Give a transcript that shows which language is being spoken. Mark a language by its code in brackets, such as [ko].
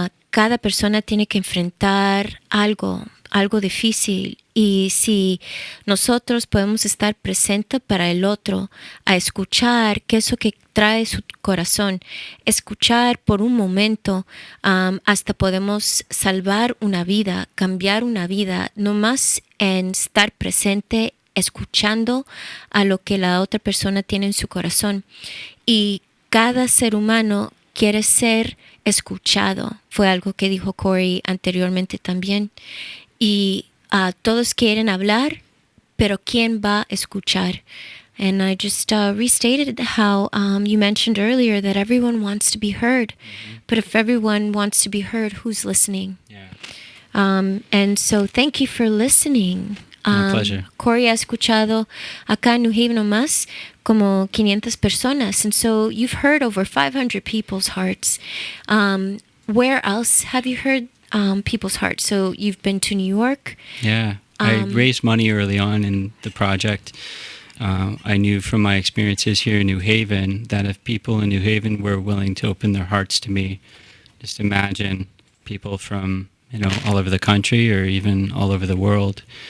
[es] Cada persona tiene que enfrentar algo difícil, y si nosotros podemos estar presentes para el otro, a escuchar qué es lo que trae su corazón, escuchar por un momento, hasta podemos salvar una vida, cambiar una vida, no más en estar presente, escuchando a lo que la otra persona tiene en su corazón. Y cada ser humano quiere ser escuchado, fue algo que dijo Corey anteriormente también. Y todos quieren hablar, pero ¿quién va a escuchar? [en] And I just restated how you mentioned earlier that everyone wants to be heard. Mm-hmm. But if everyone wants to be heard, who's listening? Yeah. And so thank you for listening. My pleasure. [es] Corey ha escuchado acá en New Haven nomás como 500 personas. [en] And so you've heard over 500 people's hearts. Where else have you heard people's hearts? So you've been to New York. Yeah, I raised money early on in the project. I knew from my experiences here in New Haven that if people in New Haven were willing to open their hearts to me, just imagine people from all over the country or even all over the world.